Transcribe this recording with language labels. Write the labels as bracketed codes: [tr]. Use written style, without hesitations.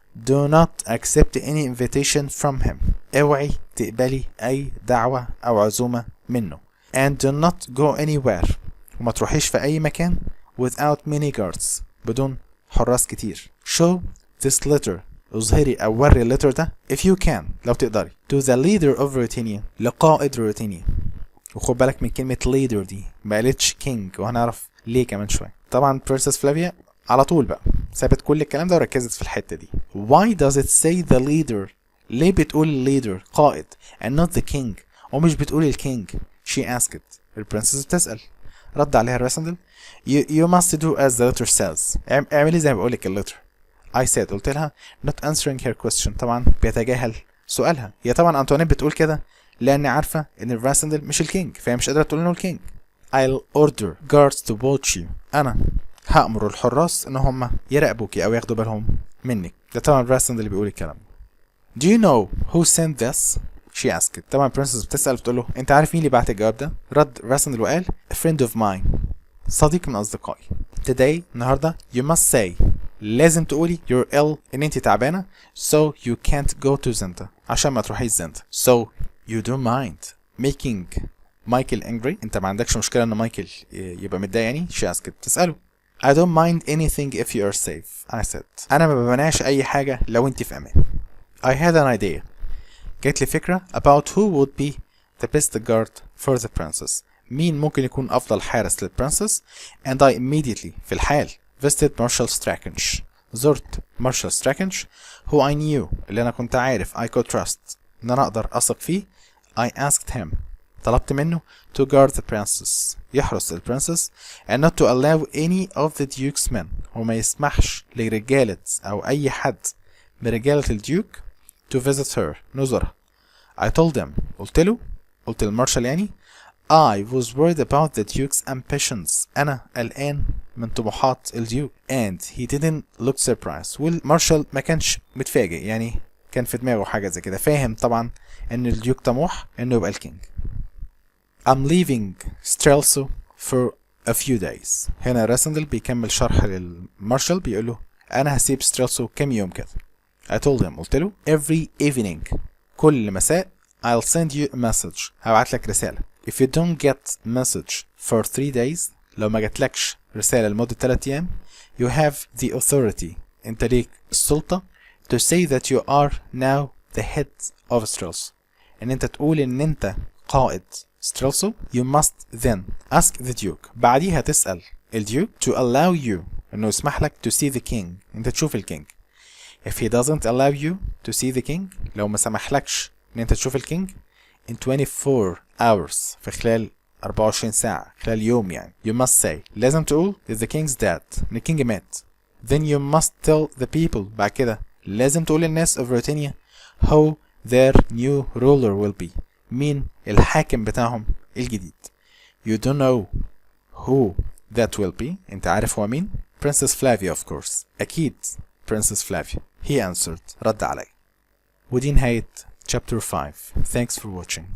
[en] Do not accept any invitation from him، [ar] اوعي تقبلي أي دعوة أو عزومة منه. [en] And do not go anywhere، [ar] وما تروحيش في أي مكان [en] without many guards، [ar] بدون حراس كتير. [en] Show this letter، [ar] اظهري أو وري اللتر ده [en] if you can، [ar] لو تقدري، [en] to the leader of Ruritania، [ar] لقائد روتينيا. وخد بالك من كلمة leader دي، ما قالتش king، وهنعرف ليه كمان شوية. طبعا Princess Flavia على طول بقى سابت كل الكلام ده وركزت في الحتة دي. [en] Why does it say the leader؟ [ar] ليه بتقول [en] leader قائد and not the king، [ar] ومش بتقول الكينج؟ [en] She asked، [ar] البرنسس بتسأل. رد عليها الراسندل [en] you must do as the letter says، [ar] اعملي زي ما بقولك اللتر. [en] I said، [ar] قلت لها [en] not answering her question، [ar] طبعا بيتجاهل سؤالها. هي طبعا أنطوانيت بتقول كده لأن عارفة إن الراسندل مش الكينج، فهي مش قادرة تقول إنه الكينج. [en] I'll order guards to watch you، [ar] أنا هأمر الحراس إن هم يراقبوكي أو ياخدوا بالهم منك. ده طبعا الراسندل اللي بيقول الكلام. [en] Do you know who sent this؟ She asked. [ar] طبعا البرنسس بتسأل بتقول له أنت عارف مين اللي بعت الجواب ده؟ رد راسندل وقال [en] a friend of mine، [ar] صديق من أصدقائي. [en] Today، [ar] النهاردة [en] you must say، [ar] لازم تقولي [en] you're ill، [ar] إن أنت تعبانة [en] so you can't go to Zenda، [ar] عشان ما تروحيش زندا. [en] So you don't mind making Michael angry، [ar] أنت ما عندكش مشكلة إن مايكل يبقى متضايق يعني. [en] She asked، [ar] تسأله. [en] I don't mind anything if you are safe، I said، [ar] أنا ما بمنعش أي حاجة لو أنت في أمان. [en] I had an idea، [ar] جات لي فكرة [en] about who would be the best guard for the princess، [ar] مين ممكن يكون أفضل حارس للبرنسس. [en] and I immediately، [ar] في الحال، [en] visited Marshal Strakench، [ar] زرت مارشال ستراكنش [en] who I knew، [ar] اللي أنا كنت عارف [en] I could trust، [ar] إن أنا أقدر أثق فيه. [en] I asked him، [ar] طلبت منه [en] to guard the princess، [ar] يحرس البرنسس [en] and not to allow any of the duke's men، [ar] وما يسمحش لرجالة أو أي حد من رجالة الديوك [en] to visit her، [ar] نزورها. [en] I told him، [ar] قلت للمارشال يعني [en] I was worried about the duke's ambitions، [ar] أنا قلقان من طموحات الديوك. [en] and he didn't look surprised، [ar] والمارشال ما كانش متفاجئ يعني، كان في دماغه حاجة زي كده، فاهم طبعا إن الديوك طموح إنه يبقى الكينج. [en] I'm leaving Strelso for a few days، [ar] هنا راسندل بيكمل شرح للمارشال، بيقول له أنا هسيب ستريلسو كام يوم كده. [en] I told him، [ar] قلت له [en] every evening، [ar] كل مساء [en] I'll send you a message، [ar] هبعت لك رسالة. [en] if you don't get message for 3 days، [ar] لو ما جاتلكش رسالة لمدة 3 أيام [en] you have the authority، [ar] أنت ليك السلطة [en] to say that you are now the head of Strelso، [ar] إن أنت تقول إن أنت قائد ستريلسو. [en] you must then ask the duke، [ar] بعديها تسأل الديوك [en] to allow you، [ar] إنه يسمح لك [en] to see the king، [ar] أنت تشوف الكينج. [en] if he doesn't allow you to see the king، [ar] لو ما سمحلكش إن أنت تشوف الكينج [en] in 24 hours، [ar] في خلال 24 ساعة، خلال يوم يعني. [en] you must say، [ar] لازم تقول [en] that the king's dead، [ar] إن الكينج مات. [en] then you must tell the people، [ar] بعد كده لازم تقول للناس [en] of Ruritania who their new ruler will be. [ar] مين الحاكم بتاعهم الجديد. [en] You don't know who that will be. [ar] انت عارف هو مين؟ [en] Princess Flavia of course. [ar] أكيد Princess Flavia. [en] He answered. [ar] رد علي. ودي نهاية Chapter 5. [en] Thanks for watching.